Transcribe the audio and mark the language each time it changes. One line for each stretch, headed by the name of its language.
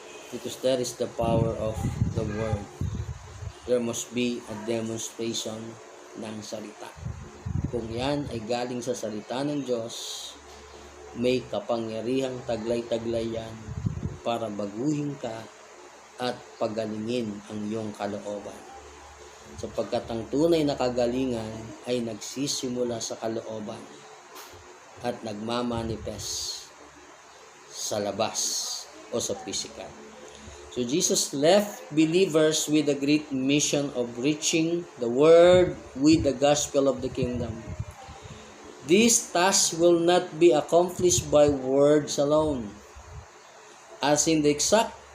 English: Because that is the power of the word. There must be a demonstration
Filipino: ng salita. Kung yan ay galing sa salita ng Diyos, may kapangyarihang taglay-taglay yan para baguhin ka at pagalingin ang iyong kalooban. Sapagkat ang tunay na kagalingan ay nagsisimula sa kalooban at nagmamanifest sa labas o sa physical.
English: So Jesus left believers with a great mission of reaching the world with the gospel of the kingdom. This task will not be accomplished by words alone, as in the exact